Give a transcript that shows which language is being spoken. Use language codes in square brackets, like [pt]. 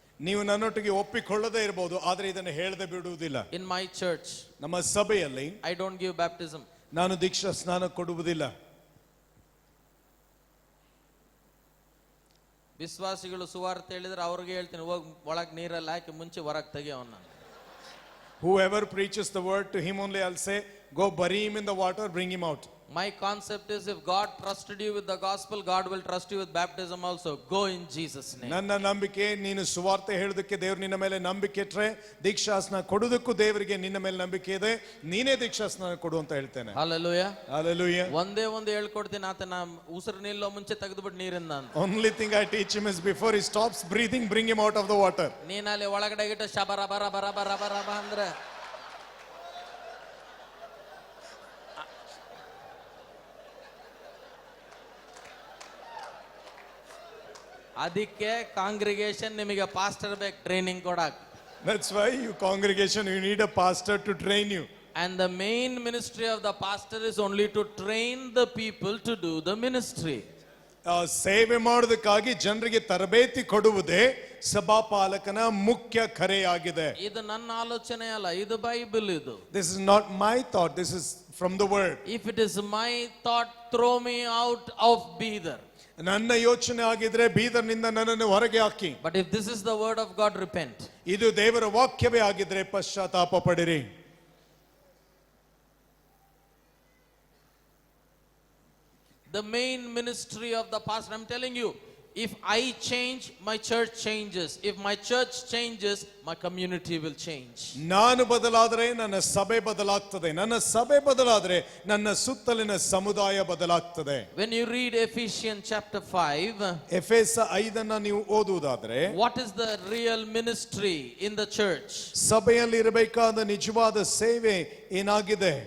[kn] ನೀವು ನನ್ನೊಟ್ಟಿಗೆ ಒಪ್ಪಿಕೊಳ್ಳದೇ ಇರಬಹುದು, ಆದ್ರೆ ಇದನ್ನು ಹೇಳದೆ ಬಿಡುವುದಿಲ್ಲ. [en] in my church, [kn] ನಮ್ಮ ಸಭೆಯಲ್ಲಿ, [en] I don't give baptism. [kn] ನಾನು ದೀಕ್ಷಾ ಸ್ನಾನ ಕೊಡುವುದಿಲ್ಲ. ವಿಶ್ವಾಸಿಗಳು ಸುವಾರ್ತೆ ಹೇಳಿದ್ರೆ ಅವ್ರಿಗೆ ಹೇಳ್ತೀನಿ, ಹೋಗಿ ಒಳಗೆ ನೀರಲ್ಲಿ ಹಾಕಿ ಮುಂಚೆ ಹೊರಗೆ ತೆಗಿ ಅವನ್ನ. [en] Whoever preaches the word, to him only I'll say, go bury him in the water, bring him out. My concept is, if God trusted you with the gospel, God will trust you with baptism also. Go in Jesus name. [kn] ನನ್ನ ನಂಬಿಕೆ, ನೀನು ಸುವಾರ್ತೆ ಹೇಳೋದಕ್ಕೆ ದೇವರು ನಿನ್ನ ಮೇಲೆ ನಂಬಿಕೆ ಇಟ್ರೆ, ದೀಕ್ಷಾಸ್ನಾನ ಕೊಡೋದಕ್ಕೂ ದೇವರಿಗೆ ನಿನ್ನ ಮೇಲೆ ನಂಬಿಕೆ ಇದೆ, ನೀನೇ ದೀಕ್ಷಾಸ್ನಾನ ಕೊಡು ಅಂತ ಹೇಳ್ತೇನೆ. [en] Hallelujah. Hallelujah. [kn] ಒಂದೇ ಒಂದು ಹೇಳ್ಕೊಡ್ತೀನಿ, ಆತನ ಉಸಿರು ನಿಲ್ಲೋ ಮುಂಚೆ ತೆಗೆದುಬಿಟ್ಟು ನೀರಿಂದ ಅಂತ. [en] Only thing I teach him is, before he stops breathing, bring him out of the water. [kn] ನೀನಲ್ಲಿ ಒಳಗಡೆ ಇಟ್ಟು ಶಬರ ಬರ ಬರ ಬರ ಬರ ಅಂದ್ರೆ ಅದಕ್ಕೆ ಕಾಂಗ್ರಿಗೇಷನ್ ನಿಮಗೆ ಪಾಸ್ಟರ್ ಬೇಕು ಟ್ರೈನಿಂಗ್ ಕೊಡಕ್. [en] That's why you congregation, you need a pastor to train you. And the main ministry of the pastor is only to train the people to do the ministry. [kn] ಸೇವೆ ಮಾಡೋದಕ್ಕಾಗಿ ಜನರಿಗೆ ತರಬೇತಿ ಕೊಡುವುದೇ ಸಭಾಪಾಲಕನ ಮುಖ್ಯ ಕರೆಯಾಗಿದೆ. ಇದು ನನ್ನ ಆಲೋಚನೆ ಅಲ್ಲ, ಇದು ಬೈಬಲ್. ಇದು [en] This is not my thought, this is from the word. If it is my thought, throw me out of Bidar. [kn] ನನ್ನ ಯೋಚನೆ ಆಗಿದ್ರೆ ಬೀದರ್ನಿಂದ ನನ್ನನ್ನು ಹೊರಗೆ ಹಾಕಿ. [en] But if this is the word of God, repent. [kn] ಇದು ದೇವರ ವಾಕ್ಯವೇ ಆಗಿದ್ರೆ ಪಶ್ಚಾತ್ತಾಪ ಪಡಿರಿ. [en] The main ministry of the pastor, I'm telling you, If I change, my church changes. If my church changes, my community will change. [kn] ನಾನು ಬದಲಾದರೆ ನನ್ನ ಸಭೆ ಬದಲಾಗ್ತದೆ, ನನ್ನ ಸಭೆ ಬದಲಾದರೆ ನನ್ನ ಸುತ್ತಲಿನ ಸಮುದಾಯ ಬದಲಾಗ್ತದೆ. [en] When you read Ephesians chapter 5, [kn] ಎಫೆಸ 5 ನೀವು ಓದುವುದಾದರೆ, [en] what is the real ministry in the church? [kn] ಸಭೆಯಲ್ಲಿ ಇರಬೇಕಾದ ನಿಜವಾದ ಸೇವೆ ಏನಾಗಿದೆ?